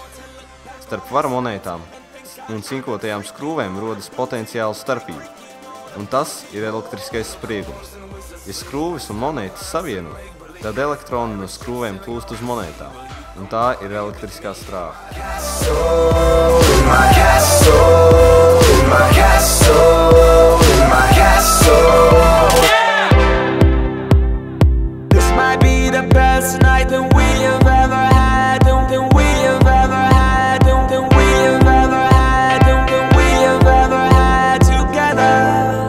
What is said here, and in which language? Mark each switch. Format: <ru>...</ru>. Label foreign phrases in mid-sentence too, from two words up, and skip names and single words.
<lv>Starp vara monētām un cinkotajām skrūvēm rodas potenciāla starpība, un tas ir elektriskais spriegums. Ja skrūvis un monētas savieno, tad elektroni no skrūvēm plūst uz monētām, un tā ir elektriskā strāva.</lv> <en>This might be the best night that we have ever had, that we have ever had, that we have ever had, that we have ever had together.</en>